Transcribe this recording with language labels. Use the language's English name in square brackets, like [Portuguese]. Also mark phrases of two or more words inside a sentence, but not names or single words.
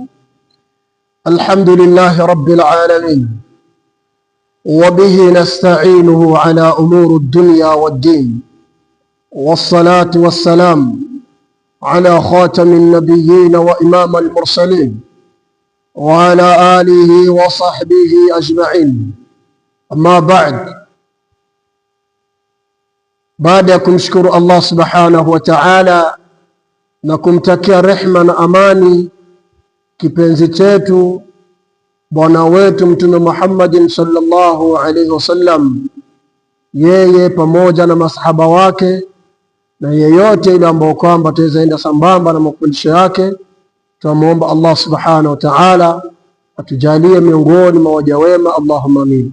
[Arabic] الحمد لله رب العالمين، وبه نستعينه على أمور الدنيا والدين، والصلاة والسلام على خاتم النبيين وإمام المرسلين وعلى آله وصحبه أجمعين. أما بعد [Swahili] ya kumshukuru Allah [Arabic] سبحانه وتعالى [Swahili] na kumtakia rehma na amani kipenzi chetu bwana wetu Mtume Muhammadin [Arabic] صلى الله عليه وسلم, [Swahili] yeye pamoja na masahaba wake na yeyote ile ambao kwamba tuwezaenda sambamba na mafundisho yake, tunamuomba Allah [Arabic] سبحانه وتعالى [Swahili] atujalie miongoni mwa waja wema, [Arabic] اللهم آمين.